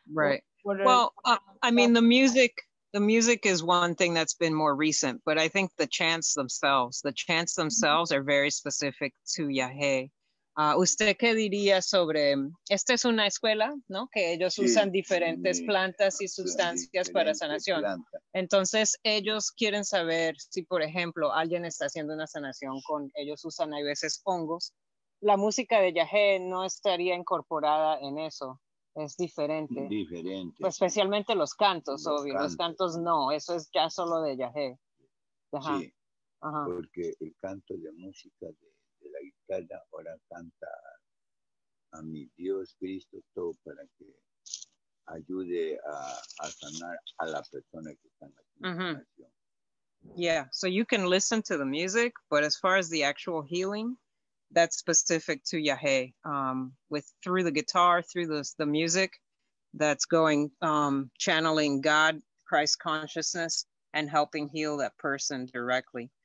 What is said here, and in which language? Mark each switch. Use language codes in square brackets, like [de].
[en] I mean, the music is one thing that's been more recent, but I think the chants themselves are very specific to Yagé. [es] ¿Usted qué diría sobre, esta es una escuela, ¿no? Que ellos usan diferentes plantas y sustancias para sanación. Entonces, ellos quieren saber si, por ejemplo, alguien está haciendo una sanación ellos usan a veces hongos. La música de Yagé no estaría incorporada en eso. Es diferente. Pues especialmente los cantos, obvio. Los cantos no, eso es ya solo de Yagé. Sí, porque el canto de música de la guitarra ahora canta a mi Dios Cristo todo para que ayude a sanar a la persona que está en la sanación. [en] Yeah, so you can listen to the music, but as far as the actual healing, that's specific to Yagé. Through the guitar, through the music, that's going channeling God, Christ consciousness, and helping heal that person directly.